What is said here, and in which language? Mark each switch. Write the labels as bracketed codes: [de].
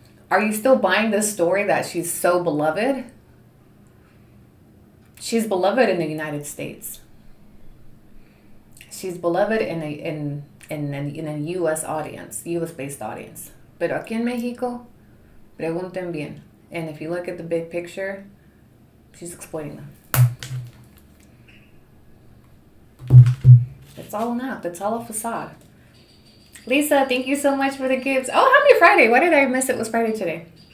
[en] Are you still buying this story that she's so beloved? She's beloved in the United States. She's beloved in a U.S. audience, U.S.-based audience. [es] Pero aquí en Mexico, pregunten bien. [en] And if you look at the big picture, she's exploiting them. It's all an act. It's all a facade. Lisa, thank you so much for the gifts. Oh, happy Friday. Why did I miss it was Friday today?